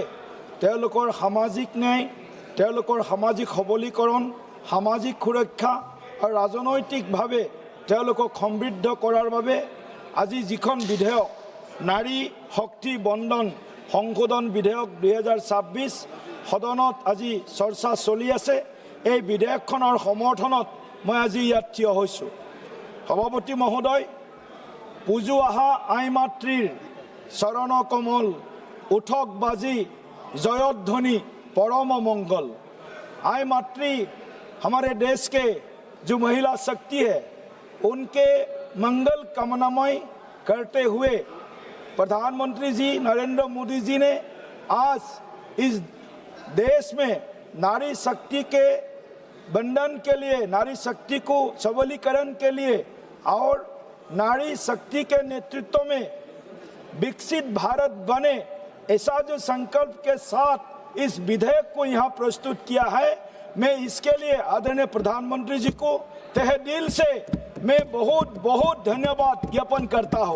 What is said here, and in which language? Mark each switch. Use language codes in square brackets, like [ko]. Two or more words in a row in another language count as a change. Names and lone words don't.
[as] তেওঁলোকৰ সামাজিক ন্যায়, তেওঁলোকৰ সামাজিক সবলীকৰণ, সামাজিক সুৰক্ষা আৰু ৰাজনৈতিকভাৱে তেওঁলোকক সমৃদ্ধ কৰাৰ বাবে আজি যিখন বিধেয়ক নাৰী শক্তি বন্দন সংশোধন বিধেয়ক 2026 সদনত আজি চৰ্চা চলি আছে, এই বিধেয়কখনৰ সমৰ্থনত মই আজি ইয়াত থিয় হৈছোঁ. সভাপতি মহোদয়, পুজো আহা আই মাতৃৰ চৰণ কমল, উঠক বাজি জয়ধ্বনি পৰম মংগল. [hi] आय मातृ हमारे देश के जो महिला शक्ति है उनके मंगल कामनामय करते हुए प्रधानमंत्री जी नरेंद्र मोदी जी ने आज इस देश में नारी शक्ति के बंधन के लिए, नारी शक्ति को सबलीकरण के लिए और नारी शक्ति के नेतृत्व में विकसित भारत बने, ऐसा जो संकल्प के साथ इस विधेयक को यहाँ प्रस्तुत किया है, मैं इसके लिए आदरणीय प्रधानमंत्री जी को तहे दिल से मैं बहुत बहुत धन्यवाद ज्ञापन करता हूँ.